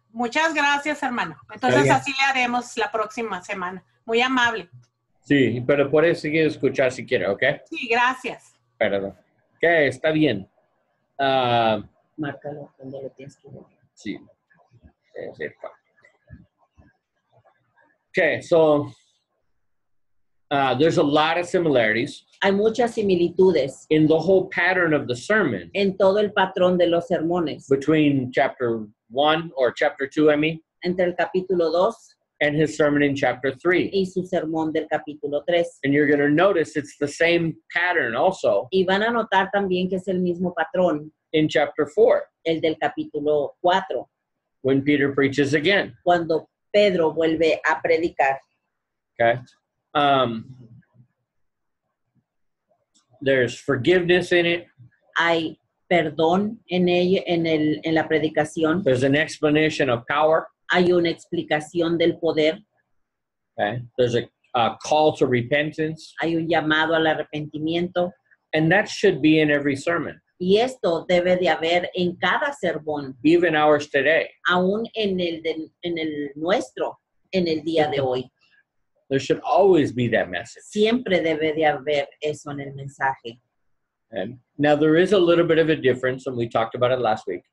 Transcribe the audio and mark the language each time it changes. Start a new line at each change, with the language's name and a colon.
Spanish: Muchas gracias, hermano. Entonces bien. así le haremos la próxima semana. Muy amable. Sí, pero puedes seguir escuchar si quieres, ¿ok? Sí, gracias. Perdón. Ok, está bien. Ah, Márcalo donde lo tienes que ver. sí. Sí.
English: Okay, so there's a lot of similarities
Spanish: Hay muchas similitudes
English: in the whole pattern of the sermon
Spanish: en todo el patrón de los sermones.
English: between chapter 1 or chapter 2, I mean,
Spanish: Entre el capítulo 2
English: and his sermon in chapter 3.
Spanish: y su sermón del capítulo 3.
English: And you're going to notice it's the same pattern also
Spanish: Y van a notar también que es el mismo patrón,
English: in chapter 4
Spanish: el del capítulo 4,
English: when Peter preaches again.
Spanish: cuando Pedro vuelve a predicar.
English: Okay. There's forgiveness in it.
Spanish: Hay perdón en la predicación,
English: There's an explanation of power.
Spanish: hay una explicación del poder,
English: Okay. There's a call to repentance.
Spanish: hay un llamado al arrepentimiento,
English: And that should be in every sermon,
Spanish: y esto debe de haber en cada sermón,
English: even ours today.
Spanish: aún en el nuestro, en el día de hoy.
English: There should always be that message.
Spanish: Siempre debe de haber eso en el mensaje.
English: And now there is a little bit of a difference, and we talked about it last week.